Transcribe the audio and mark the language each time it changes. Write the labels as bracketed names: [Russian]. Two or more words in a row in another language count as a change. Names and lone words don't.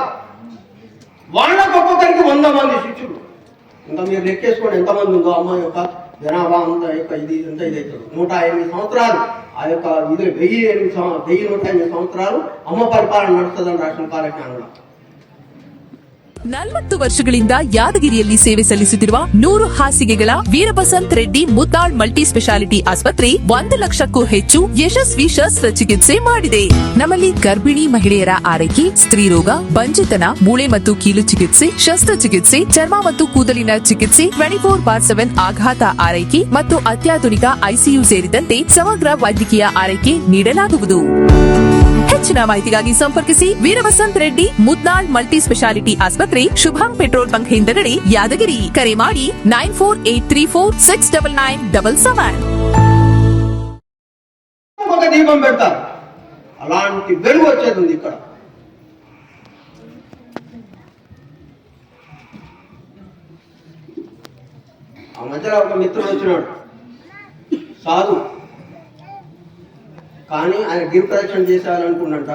[Telugu] వాళ్ళకు ఒక్కొక్కరికి 100 మంది శిష్యులు. ఇంకా మీరు లెక్కేసుకోండి ఎంతమంది ఉందో అమ్మ యొక్క జనాభా అంత యొక్క ఇది ఎంత ఇది అవుతుంది. 108 సంవత్సరాలు ఆ యొక్క ఇది 1108 సంవత్సరాలు అమ్మ పరిపాలన నడుస్తుందని రాసిన కాలజ్ఞానంలో. [Kannada] 40 ವರ್ಷಗಳಿಂದ ಯಾದಗಿರಿಯಲ್ಲಿ ಸೇವೆ ಸಲ್ಲಿಸುತ್ತಿರುವ 100 ಹಾಸಿಗೆಗಳ ವೀರಬಸಂತ್ ರೆಡ್ಡಿ ಮುದ್ದಾಳ್ ಮಲ್ಟಿ ಸ್ಪೆಷಾಲಿಟಿ ಆಸ್ಪತ್ರೆ 1 ಲಕ್ಷಕ್ಕೂ ಹೆಚ್ಚು ಯಶಸ್ವಿ ಶಸ್ತ್ರಚಿಕಿತ್ಸೆ ಮಾಡಿದೆ. ನಮ್ಮಲ್ಲಿ ಗರ್ಭಿಣಿ ಮಹಿಳೆಯರ ಆರೈಕೆ, ಸ್ತ್ರೀರೋಗ, ಬಂಜೆತನ, ಮೂಳೆ ಮತ್ತು ಕೀಲು ಚಿಕಿತ್ಸೆ, ಶಸ್ತ್ರಚಿಕಿತ್ಸೆ, ಚರ್ಮ ಮತ್ತು ಕೂದಲಿನ ಚಿಕಿತ್ಸೆ, 24/7 ಆಘಾತ ಆರೈಕೆ ಮತ್ತು ಅತ್ಯಾಧುನಿಕ ಐಸಿಯು ಸೇರಿದಂತೆ ಸಮಗ್ರ ವೈದ್ಯಕೀಯ ಆರೈಕೆ ನೀಡಲಾಗುವುದು. ಹೆಚ್ಚಿನ ಮಾಹಿತಿಗಾಗಿ ಸಂಪರ್ಕಿಸಿ ವೀರಬಸಂತ್ ರೆಡ್ಡಿ ಮುದ್ನಾಳ್ ಮಲ್ಟಿ ಸ್ಪೆಷಾಲಿಟಿ ಆಸ್ಪತ್ರೆ, ಶುಭಂ ಪೆಟ್ರೋಲ್ ಬಂಕ್ ಹಿಂದಗಡೆ, ಯಾದಗಿರಿ. ಕರೆ ಮಾಡಿ 9483469977. [Telugu] ఒక దీపం పెడతారు, అలాంటి వెలుగు వచ్చేది ఉంది ఇక్కడ. ఆ మధ్యలో ఒక మిత్రుడు వచ్చినాడు సాధు, కానీ ఆయన గిరి ప్రదక్షిణ చేసేయాలనుకున్నంట.